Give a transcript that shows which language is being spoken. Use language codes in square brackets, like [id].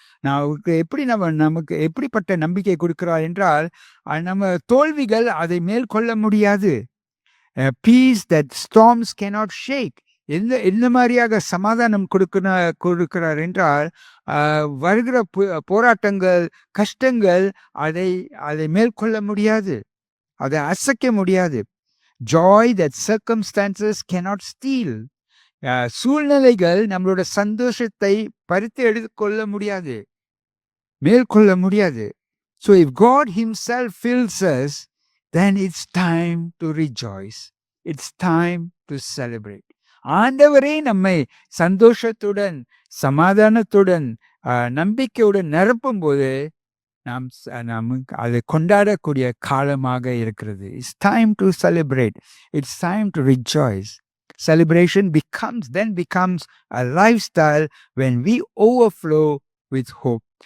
[ta] நமக்கு எப்படிப்பட்ட நம்பிக்கை கொடுக்கிறார் என்றால், நம்ம தோல்விகள் அதை மேற்கொள்ள முடியாது. [en] Peace that storms cannot shake. [ta] எந்த மாதிரியாக சமாதானம் கொடுக்கிறார் என்றால், வருகிற போராட்டங்கள், கஷ்டங்கள் அதை மேற்கொள்ள முடியாது, அதை அசைக்க முடியாது. [en] Joy that circumstances cannot steal. [ta] சூழ்நிலைகள் நம்மளோட சந்தோஷத்தை பறித்து எடுத்துக்கொள்ள முடியாது, மேற்கொள்ள முடியாது. [en] So if God himself fills us, then it's time to rejoice. It's time to celebrate. [ta] ஆண்டவரே நம்மை சந்தோஷத்துடன் சமாதானத்துடன் நம்பிக்கையுடன் நிரப்பும் போது நாம் அதை கொண்டாடக்கூடிய காலமாக இருக்கிறது. [en] It's time to celebrate. It's time to rejoice. Celebration becomes a lifestyle when we overflow with hope.